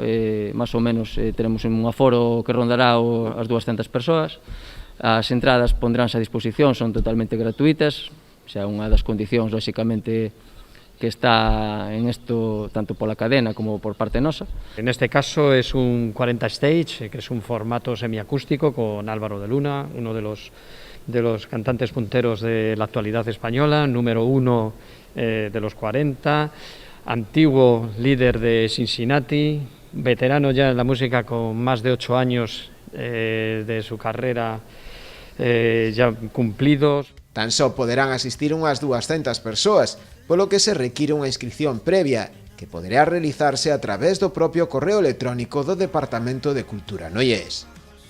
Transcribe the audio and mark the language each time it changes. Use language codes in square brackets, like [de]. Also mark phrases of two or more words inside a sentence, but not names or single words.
[gl] Más ou menos teremos un aforo que rondará as 200 persoas. As entradas pondránse a disposición, son totalmente gratuitas, xa unha das condicións, lóxicamente, que está en esto tanto pola cadena como por parte nosa. [es] En este caso es un 40 Stage, que es un formato semiacústico con Álvaro de Luna, uno de los cantantes punteros de la actualidad española, número 1 de los 40, antiguo líder de Cincinnati, veterano ya en la música con más de 8 años de su carrera ya cumplidos. [gl] Tan só poderán asistir unhas 200 persoas, polo que se require unha inscripción previa, que poderá realizarse a través do propio correo electrónico do Departamento de Cultura noiés.